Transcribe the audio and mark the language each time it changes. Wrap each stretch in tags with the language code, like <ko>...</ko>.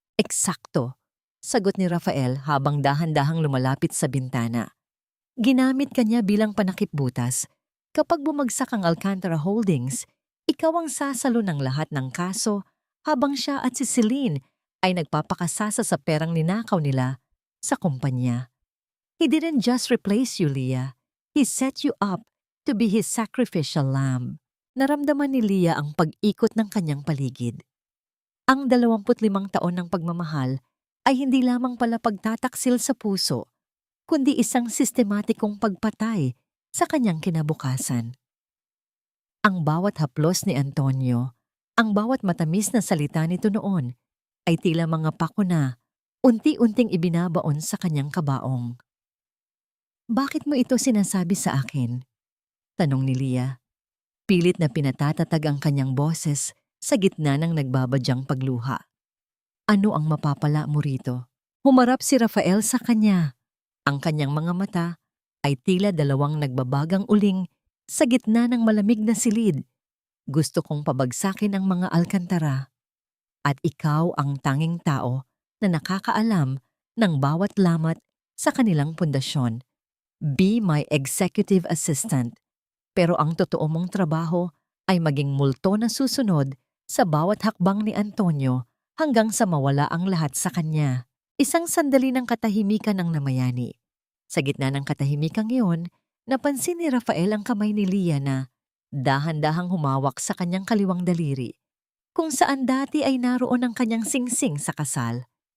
<tl>"Eksakto," sagot ni Rafael habang dahan-dahang lumalapit sa bintana. "Ginamit ka niya bilang panakipbutas. Kapag bumagsak ang Alcantara Holdings, ikaw ang sasalo ng lahat ng kaso habang siya at si Celine ay nagpapakasasa sa perang ninakaw nila sa kumpanya."</tl> <en>He didn't just replace you, Leah. He set you up to be his sacrificial lamb.</en> <tl>Naramdaman ni Leah ang pag-ikot ng kanyang paligid. Ang 25 taon ng pagmamahal ay hindi lamang pala pagtataksil sa puso, kundi isang sistematikong pagpatay sa kanyang kinabukasan. Ang bawat haplos ni Antonio, ang bawat matamis na salita nito noon, ay tila mga pako na unti-unting ibinabaon sa kanyang kabaong. Bakit mo ito sinasabi sa akin? Tanong ni Leah. Pilit na pinatatatag ang kanyang boses sa gitna ng nagbabadyang pagluha. Ano ang mapapala mo rito? Humarap si Rafael sa kanya. Ang kanyang mga mata ay tila dalawang nagbabagang uling sa gitna ng malamig na silid. Gusto kong pabagsakin ang mga alkantara. At ikaw ang tanging tao na nakakaalam ng bawat lamat sa kanilang pundasyon.</tl> <en>Be my executive assistant.</en> <tl>Pero ang totoo mong trabaho ay maging multo na susunod sa bawat hakbang ni Antonio hanggang sa mawala ang lahat sa kanya. Isang sandali ng katahimikan ang namayani. Sa gitna ng katahimikang iyon, napansin ni Rafael ang kamay ni Leah na dahan-dahang humawak sa kanyang kaliwang daliri, kung saan dati ay naroon ang kanyang singsing sa kasal.</tl>